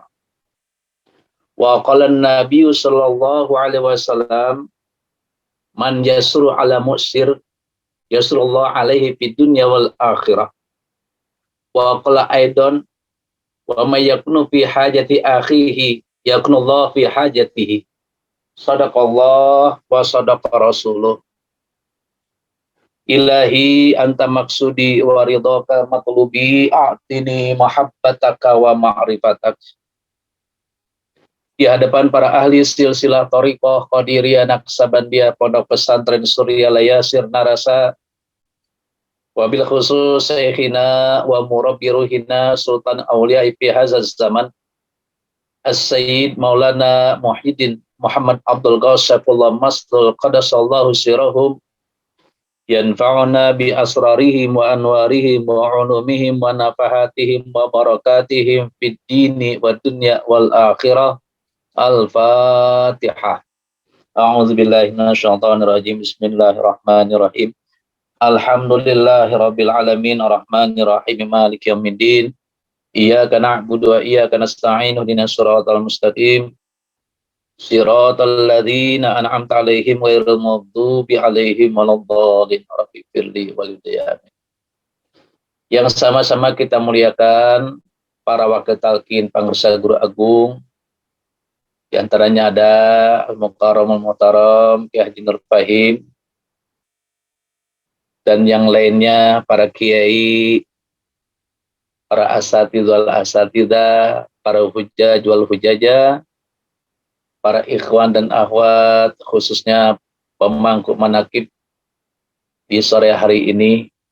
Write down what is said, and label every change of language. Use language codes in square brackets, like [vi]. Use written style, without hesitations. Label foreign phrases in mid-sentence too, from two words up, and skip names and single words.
[ar] وقال النبي صلى الله عليه وسلم، من يسر على معسر يسر الله عليه في الدنيا والآخرة. وقال أيضا، ومن يكن في حاجة أخيه يكن الله في حاجته. صدق الله وصدق رسوله. إلهي أنت مقصودي ورضاك مطلوبي، أعطني محبتك ومعرفتك. [id] Di hadapan para ahli silsilah thariqah Qadiriyah Naqsabandiyah Pondok Pesantren Surya Layasir [ar] نراسا، وبالخصوص شيخنا ومربي روحنا سلطان الأولياء في هذا الزمان السيد مولانا محي الدين محمد عبد الغاسف الله مسد قدس الله سرهم، ينفعنا بأسرارهم وأنوارهم وعلومهم ونفحاتهم وبركاتهم في الدين والدنيا والآخرة. الفاتحة. أعوذ بالله من الشيطان الرجيم. بسم الله الرحمن الرحيم. الحمد لله رب العالمين الرحمن الرحيم مالك يوم الدين. إياك نعبد وإياك نستعين اهدنا الصراط المستقيم. صراط الذين أنعمت عليهم غير المغضوب عليهم ولا الضالين. رب اغفر لي ولوالدي. [id] Yang sama-sama kita muliakan para wakil talqin pangursa guru agung. Di antaranya ada [ar] المكرم المحترم [id] Kiai Haji Nur Fahim, dan yang lainnya para kiai, para asatidzah, para [ar] الحجاج والحجاجة, [id] para ikhwan dan akhwat, khususnya pemangku manaqib di sore hari ini.